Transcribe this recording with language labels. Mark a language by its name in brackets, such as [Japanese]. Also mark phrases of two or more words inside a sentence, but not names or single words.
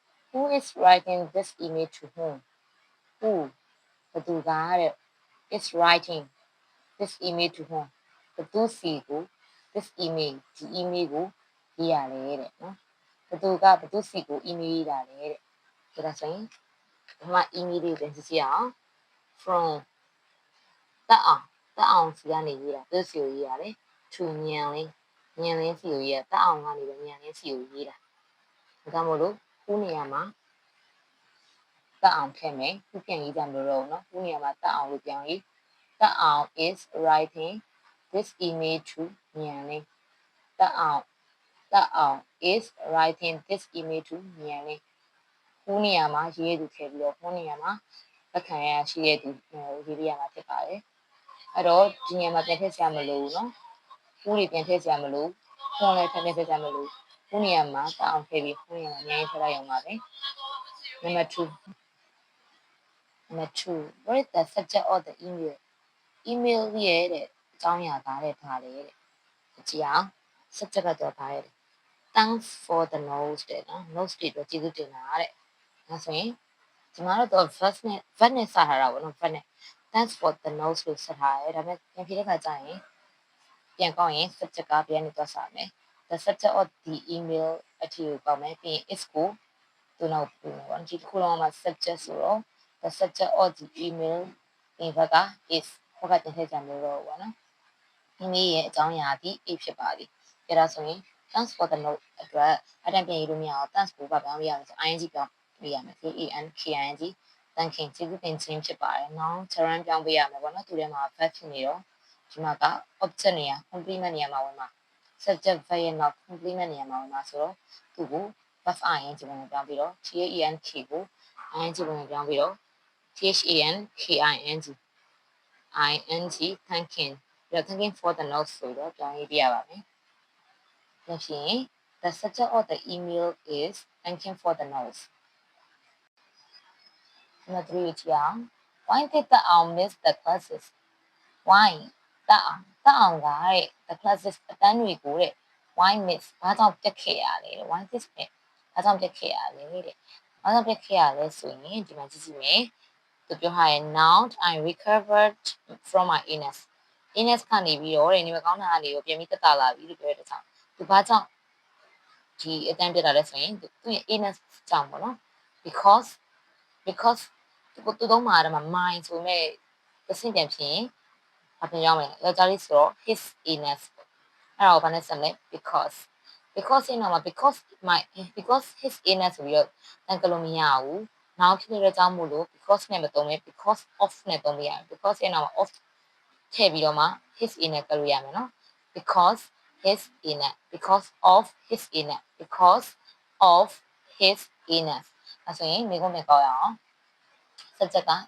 [English] Who is writing this email to whom? [Burmese] Who ဘသူကတဲ့ [English] is writing this email to whom [Burmese] ဘသူစီကို [English] this email [Burmese] ဒီ email ကိုရေးရတယ်တဲ့နော်ဘသူကဘသူစီကို email ရေးတာလေတဲ့ဒါဆိုရင်ဒီမှာ email လေးပြန်ကြည့်ရ အောင် from တက်အောင်စီကနေရေးတာသူစီကိုရေးရတယ် to ညံလင်းစီကိုရေးတာတက်အောင်ကနေပဲညံလင်းစီကိုရေးတာဒါကြောင့်မို့လို့ခု နေရာမှာတက်အောင်ထည့်မယ်ခုပြန်ရေးကြမလို့တော့နော်ခုနေရာမှာတက်အောင်လို့ပြောင်းရေးတက်အောင် is [English] writing this email to [Burmese] ညံလင်းတက်အောင် [English] is writing this email to [Burmese] ညံလင်းခုနေရာမှာရေးသူထည့်ပြီးတော့ခုနေရာမှာလက်ခံရရှိတဲ့သူရေးပြရမှာဖြစ်ပါတယ်အဲ့တော့ဒီနေရာမှာပြန်ထည့်စရာမလိုဘူးနော်ခုတွေပြန်ထည့်စရာမလိုခုလည်းထည့်စရာမလိုခုနေရာမှာတက်အောင်ထည့်ပြီးခုနေရာမှာအများကြီးထည့်လိုက်အောင်ပါပဲ [English] Number 2 what is the subject of the email [Burmese] email ရဲ့တဲ့အကြောင်းအရာသားတဲ့ဒါလေတဲ့ကြည့်အောင် subject ကတော့ဒါရဲ့ [English] thanks for the notes [Burmese] တဲ့နော် notes တွေတော့ကျေးဇူးတင်တာတဲ့ဒါဆိုရင်ဒီမှာတော့ verb နဲ့စထားတာပေါ့နော် verb နဲ့ [English] thanks for the notes [Burmese] လို့ဆက်ထားတယ်ဒါပေမဲ့ပြန်ဖြေတဲ့ခါကျရင်ပြန်ကောင်းရင် subject ကပြန်နေသွားစားမယ် [English] the subject of the email [Burmese] အထီကိုကောက်မယ်ပြီးရင် is ကို သူနောက်ပြီးပေါ့နော်ဒီတစ်ခုလုံးမှာ subject ဆိုတော့ [English] the subject of the email [Burmese] ဒီဘက်က is ဘက်ကတင်ထည့်ကြမယ်တော့ပေါ့နော် email ရဲ့အကြောင်းအရာဒီ a ဖြစ်ပါသည်အဲ့ဒါဆိုရင် [English] thanks for the note [Burmese] အတွက်အတန်းပြန်ရေးလို့မရအောင် thanks ကိုပြောင်းရအောင်ဆို ing ပြောင်းပေးရမယ် [English] thanking thanking [Burmese] ကျေးဇူးတင်ခြင်းဖြစ်ပါတယ်။ [English] noun gerund [Burmese] ပြောင်းပေးရမယ်ပေါ့နော်သူထဲမှာ verb ဖြစ်နေတော့ဒီမှာက object နေရာ complement နေရာမှာဝင်မှာ [English] subject verb [Burmese] ရဲ့နောက် complement နေရာမှာဝင်မှာဆိုတော့သူ့ကို [English] verb ing [Burmese] ပုံနဲ့ပြောင်းပြီးတော့ thank ကို ing ပုံနဲ့ပြောင်းပြီးတော့ [English] thanking thanking for the note [Burmese] ဆိုတော့ပြောင်းရေးပြရပါမယ်။ဒါဖြင့် [English] the subject of the email is thanking for the notes Number 3 [Burmese] ကြည့်အောင် [English] why did the owl miss the classes why [Burmese] တက်အောင်ကတဲ့ [English] the classes [Burmese] အတန်းတွေကိုတဲ့ [English] why miss [Burmese] ဘာကြောင့်ပြတ်ခဲ့ရလဲတဲ့ [English] why this miss [Burmese] ဘာကြောင့်ပြတ်ခဲ့ရလဲတဲ့ဘာကြောင့်ပြတ်ခဲ့ရလဲဆိုရင်ဒီမှာကြည့်ကြ ည့်မယ်သူပြောထားရင် [English] now I recovered from my illness [Burmese] ကနေပြီးတော့တဲ့နေမကောင်းတာကနေတော့ပြန်ပြီးတက်တာလာပြီလို့ပြောတဲ့ကြောင့်သူဘာကြောင့်ဒီအတန်းပြတ်တာလဲဆိုရင်သူရဲ့ illness ကြောင့်ပေါ့နော် because သူသုံးမှာအဲ့မှာ mind ဆိုမဲ့အဆင့်ပြန်ဖြစ်ရင်အပြင် ရောက်မယ်ယောက်ျားလေးဆိုတော့ [English] his illness [Burmese] အဲ့တော့ဘာနဲ့ဆက်မလဲ [English] because in [Burmese] မှာ [English] because his illness [Burmese] ဆိုပြီးတော့တန်ကလို့မရဘူးနောက်ဖြစ်တဲ့အကြောင်းမို့လို့ because နဲ့မသုံးပဲ [English] because of [Burmese] နဲ့သုံးပြရတယ် because ရဲ့ နောက်မှာ of ထည့်ပြီးတော့မှ [English] his illness [Burmese] ကလို့ရမယ်နော် [English] because his illness because of his illness because of his illness [Burmese] အဲ့ဆိုရင်မိကုန်းနဲ့ကောက်ရအောင်subject က